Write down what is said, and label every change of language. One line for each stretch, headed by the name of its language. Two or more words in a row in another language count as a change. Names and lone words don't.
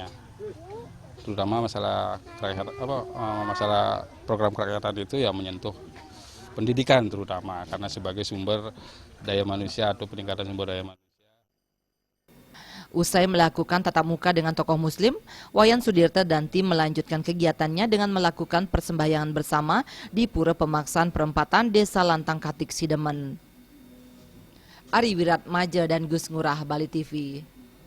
Indonesian: Terutama masalah program kerakyatan itu ya menyentuh pendidikan terutama karena sebagai sumber daya manusia atau peningkatan sumber daya manusia. Usai melakukan tatap muka dengan tokoh muslim, Wayan Sudirte dan tim melanjutkan kegiatannya dengan melakukan persembahyangan bersama di Pura Pemaksaan Perempatan Desa Lantang Katik Sidemen. Ari Wiratmaja dan Gus Ngurah, Bali TV.